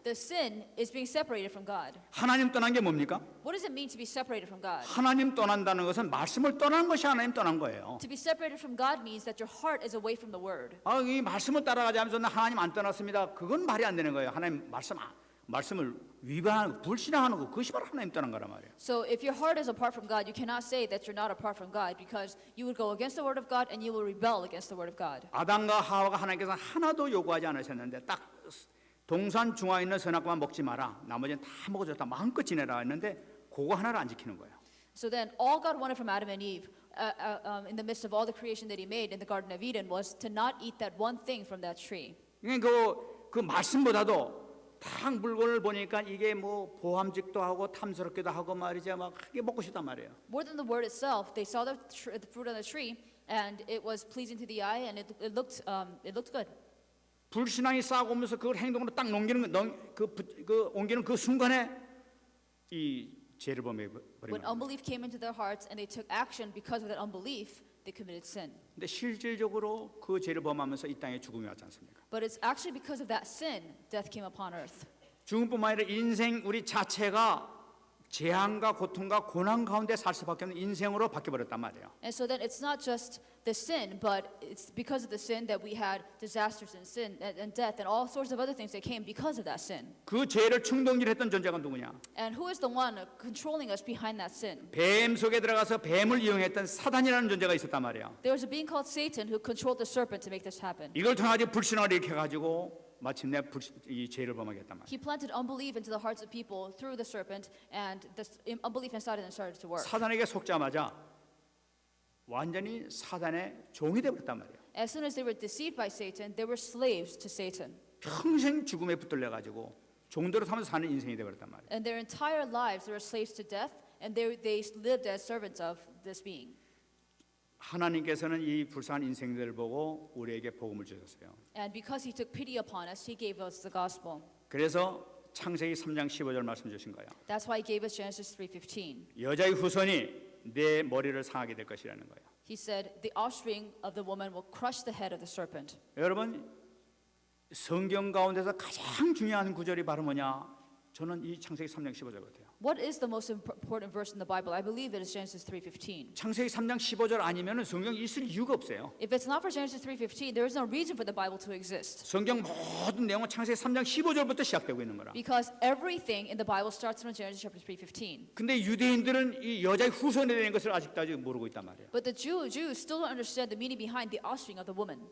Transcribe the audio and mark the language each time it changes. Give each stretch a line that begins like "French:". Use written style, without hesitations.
English: The sin is being separated from God.
Korean: 하나님 떠난 게 뭡니까?
English: What does it mean to be separated from God?
Korean: 하나님 떠난다는 것은 말씀을 떠나는 것이 하나님 떠난 거예요.
English: To be separated from God means that your heart is away from the word.
Korean: 이 말씀을 따라가지 않으면서 나 하나님 안 떠났습니다. 그건 말이 안 되는 거예요. 하나님 말씀을 위반하고 불신하는 거 그것이 바로 하나님 떠난 거란 말이에요.
English: So if your heart is apart from God, you cannot say that you're not apart from God because you would go against the word of God and you will rebel against the word of God.
Korean: 아담과 하와가 하나님께서 하나도 요구하지 않으셨는데 딱 동산 중앙에 있는 선악과만 먹지 마라. 나머지는 다 먹어줬다. 마음껏 지내라 했는데 그거 하나를 안 지키는 거예요.
English: So then all God wanted from Adam and Eve in the midst of all the creation that he made in the Garden of Eden was to not eat that one thing from that tree.
Korean: 그 말씀보다도 딱 물건을 보니까 이게 뭐 보암직도 하고 탐스럽기도 하고 말이죠. 막 크게 먹고 싶단 말이에요.
English: More than the word itself, they saw the fruit on the tree, and it was pleasing to the eye, and it looked good.
Korean: 불신앙이 쌓고 오면서 그걸 행동으로 딱 옮기는 그 순간에 이 죄를 범해 버린
English: When
Korean: 거예요.
English: unbelief came into their hearts and they took action because of that unbelief, they committed sin.
Korean: 근데 실질적으로 그 죄를 범하면서 이 땅에 죽음이 왔지 않습니까?
English: But it's actually because of that sin death came upon earth.
Korean: 죽음뿐만 아니라 인생 우리 자체가 재앙과 고통과 고난 가운데 살 수밖에 없는 인생으로 바뀌어버렸단 말이에요.
English: And so then it's not just the sin, but it's because of the sin that we had disasters and sin and death and all sorts of other things that came because of that sin.
Korean: 그 죄를 충동질했던 존재가 누구냐?
English: And who is the one controlling us behind that sin?
Korean: 뱀 속에 들어가서 뱀을 이용했던 사단이라는 존재가 있었단 말이에요.
English: There was a being called Satan who controlled the serpent to make this happen.
Korean: 이걸 통해 불신앙을 일으켜가지고 마침내 이 죄를 범하게 했단 말이에요.
English: He planted unbelief into the hearts of people through the serpent, and the unbelief inside of them started to work.
Korean: 사단에게 속자마자 완전히 사단의 종이 되어버렸단 말이에요.
English: As soon as they were deceived by Satan, they were slaves to Satan.
Korean: 평생 죽음에 붙들려가지고 종대로 삼아서 사는 인생이 되어버렸단 말이에요.
English: And their entire lives they were slaves to death, and they lived as servants of this being.
Korean: 하나님께서는 이 불쌍한 인생들을 보고 우리에게 복음을 주셨어요.
English: And because he took pity upon us, he gave us the gospel.
Korean: 그래서 창세기 3장 15절 말씀 주신 거예요.
English: That's why he gave us Genesis 3:15.
Korean: 여자의 후손이 내 머리를 상하게 될 것이라는 거예요.
English: He said, "The offspring of the woman will crush the head of the serpent."
Korean: 여러분 성경 가운데서 가장 중요한 구절이 바로 뭐냐? 저는 이 창세기 3장 15절 같아요.
English: What is the most important verse in the Bible? I believe it is Genesis 3:15.
Korean: 창세기 3장 15절 아니면 성경이 있을 이유가 없어요.
English: If it's not for Genesis 3:15, there is no reason for the Bible to exist.
Korean: 성경 모든 내용은 창세기 3장 15절부터 시작되고 있는 거라.
English: Because everything in the Bible starts from Genesis chapter 3:15.
Korean: 근데 유대인들은 이 여자의 후손에 대한 것을 아직도 모르고 있단 말이에요.
English: But the Jews still don't understand the meaning behind the offspring of the woman.